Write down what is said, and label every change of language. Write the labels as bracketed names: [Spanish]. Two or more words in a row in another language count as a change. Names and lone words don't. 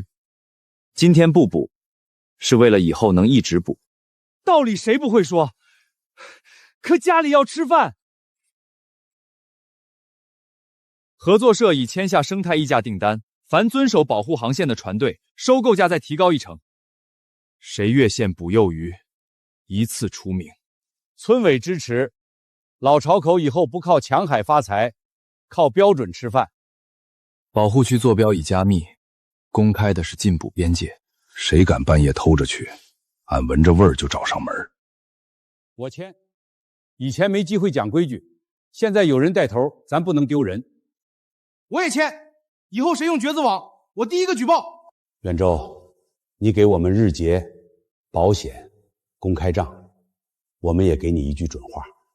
[Chinese] 今天不捕，是為了以後能一直捕。道理誰不會說？可家裡要吃飯。合作社已簽下生態溢價訂單，凡遵守保護航線的船隊，收購價再提高1成。誰越線捕幼魚，一次除名。村委支持，老潮口以后不靠抢海发财，靠标准吃饭。保护区坐标已加密，公開的是禁捕邊界，誰敢半夜偷着去，俺聞着味兒就找上門。我簽。以前沒機會講規矩，現在有人帶頭，咱不能丟人。我也簽，以後誰用橛子網，我第一個舉報。遠州，你給我們日結、保險、公開賬，我們也給你一句準話。